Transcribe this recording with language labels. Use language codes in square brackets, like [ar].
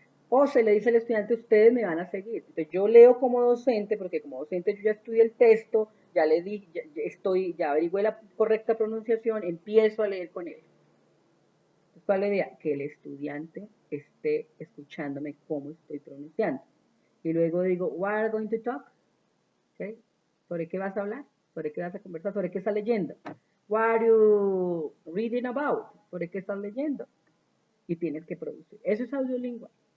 [es] O se le dice al estudiante, ustedes me van a seguir. Entonces yo leo como docente, porque como docente yo ya estudié el texto, ya le di, ya averigüé la correcta pronunciación, empiezo a leer con él. Entonces, ¿cuál es la idea? Que el estudiante esté escuchándome cómo estoy pronunciando. Y luego digo, [en] what are you going to talk? [es] ¿Okay? ¿Sobre qué vas a hablar? ¿Sobre qué vas a conversar? ¿Sobre qué estás leyendo? [en] What are you reading about? [es] ¿Sobre qué estás leyendo? Y tienes que producir. Eso es audiolingüe.